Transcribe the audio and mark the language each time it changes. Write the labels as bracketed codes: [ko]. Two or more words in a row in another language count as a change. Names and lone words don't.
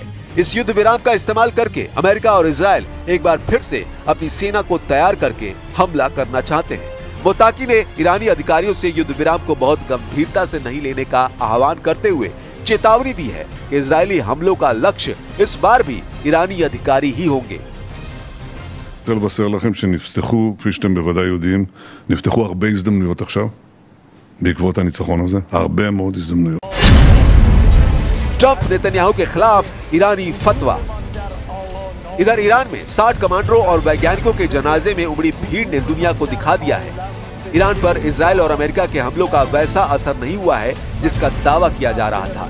[hi] इस युद्ध विराम का इस्तेमाल करके अमेरिका और इजराइल एक बार फिर से अपनी सेना को तैयार करके हमला करना चाहते हैं। मोत्ताकी ने ईरानी अधिकारियों से युद्ध विराम को बहुत गंभीरता से नहीं लेने का आह्वान करते हुए चेतावनी दी है कि इजरायली हमलों का लक्ष्य इस बार भी ईरानी अधिकारी ही होंगे। [he] לבשר לכם שנפתחו, כפי שאתם בוודאי יודעים, נפתחו הרבה הזדמנויות עכשיו, בעקבות הניצחון הזה, הרבה מאוד הזדמנויות. [hi] ट्रंप नेतन्याहू के खिलाफ ईरानी फतवा। इधर ईरान में 60 कमांडरों और वैज्ञानिकों के जनाजे में उमड़ी भीड़ ने दुनिया को दिखा दिया है ईरान पर इजराइल और अमेरिका के हमलों का वैसा असर नहीं हुआ है जिसका दावा किया जा रहा था।